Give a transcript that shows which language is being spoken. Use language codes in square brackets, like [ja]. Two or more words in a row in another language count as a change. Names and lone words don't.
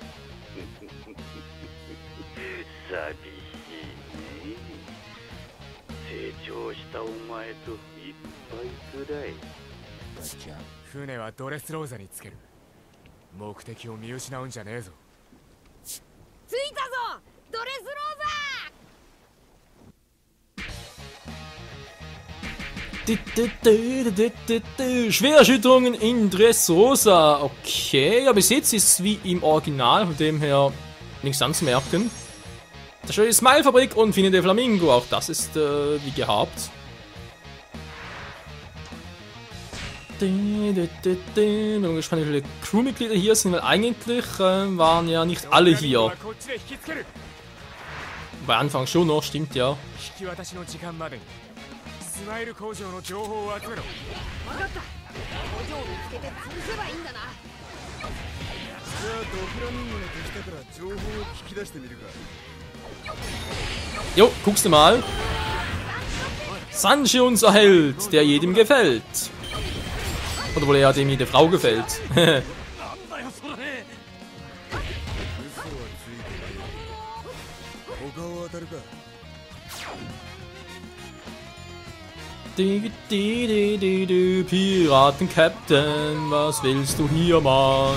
[ja] 寂しいね。成長したお前といっぱいくらい。ガチャ。船はドレスローザにつける。目的を見失うんじゃねえぞ。着いたぞ、ドレスロー [de] Schwererschütterungen in Dressrosa. Okay, ja, bis jetzt ist es wie im Original, von dem her nichts anzumerken. Das ist die Smile-Fabrik und Fine de Flamingo, auch das ist wie gehabt. Bin gespannt, wie viele Crewmitglieder hier sind, weil eigentlich waren ja nicht alle hier. Bei Anfang schon noch, stimmt ja. [ja] スマイル工場の情報を集めろ。分かった。工場を見つけて潰せばいいんだな。じゃあドフラミンゴの敵だから情報を聞き出してみるか。 [de] Jo, guckst du mal. Sanji, unser Held, der jedem gefällt. Oder wohl eher dem jede Frau gefällt. Piraten-Captain, was willst du hier, Mann?